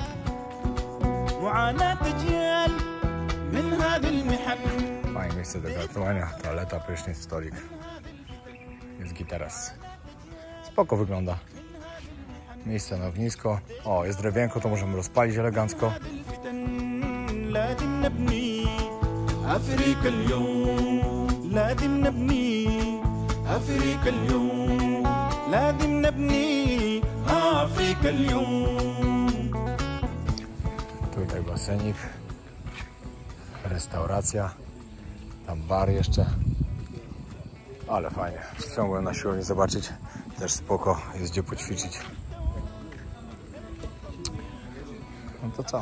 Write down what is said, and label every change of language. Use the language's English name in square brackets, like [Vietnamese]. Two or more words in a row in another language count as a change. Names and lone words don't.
[Polish] Fajne miejsce do gatowania. Toaleta, prysznic, stolik. Jest gitaras. Spoko wygląda. Miejsce na ognisko. O, jest drewienko, to możemy rozpalić elegancko. [Arabic] أفريقيا اليوم لازم نبني أفريقيا اليوم لازم نبني أفريقيا اليوم. [Polish] Tutaj basenik, restauracja, tam bar jeszcze, ale fajnie. Przed chwilą byłem na siłowni zobaczyć, też spoko, jest gdzie poćwiczyć. No to co?